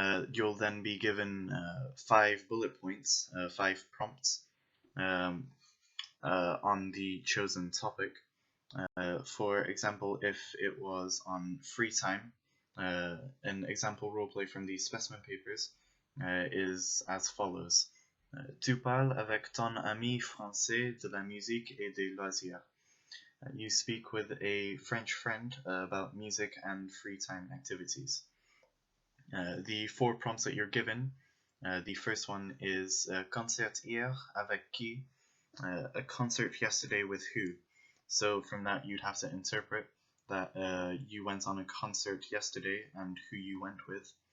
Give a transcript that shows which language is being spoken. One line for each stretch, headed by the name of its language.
English: You'll then be given 5 bullet points, 5 prompts on the chosen topic. For example, if it was on free time, an example roleplay from the specimen papers is as follows.
French: Tu parles avec ton ami français de la musique et des loisirs.
English: You speak with a French friend about music and free time activities. The 4 prompts that you're given, the first one is
French: concert hier avec qui?
English: A concert yesterday with who? So from that you'd have to interpret that you went on a concert yesterday and who you went with.